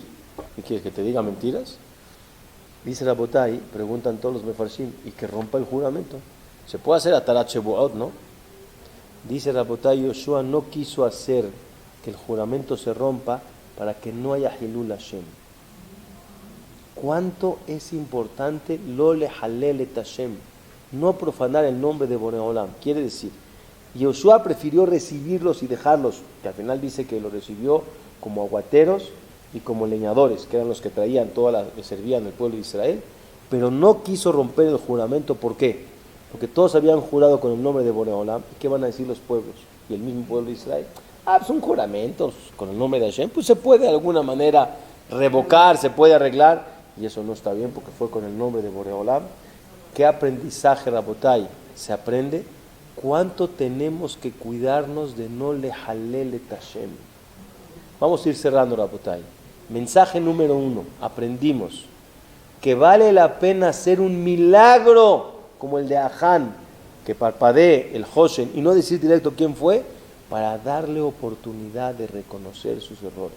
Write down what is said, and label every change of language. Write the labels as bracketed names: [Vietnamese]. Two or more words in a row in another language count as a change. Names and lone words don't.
[Spanish] ¿Qué quieres, que te diga mentiras? Dice Rabotai, preguntan todos los mefarshim, y que rompa el juramento. Se puede hacer [Hebrew] התרת שבועות, [Spanish] ¿no? Dice Rabotai, Yoshua no quiso hacer que el juramento se rompa para que no haya [Hebrew] חילול השם. [Spanish] ¿Cuánto es importante [Hebrew] לא לחלל את השם? [Spanish] No profanar el nombre de Boreolam. Quiere decir, Yoshua prefirió recibirlos y dejarlos, que al final dice que los recibió como aguateros y como leñadores, que eran los que traían que servían al pueblo de Israel, pero no quiso romper el juramento. ¿Por qué? Porque todos habían jurado con el nombre de Boreolam. ¿Y qué van a decir los pueblos? Y el mismo pueblo de Israel. Pues un juramento con el nombre de Hashem, pues se puede de alguna manera revocar, se puede arreglar, y eso no está bien porque fue con el nombre de Boreolam. ¿Qué aprendizaje, Rabotai? Se aprende cuánto tenemos que cuidarnos de no [Hebrew] לחלל את השם. [Spanish] Vamos a ir cerrando, Rabotai. Mensaje número 1, aprendimos que vale la pena hacer un milagro como el de Aján, que parpadee el Hoshen y no decir directo quién fue, para darle oportunidad de reconocer sus errores.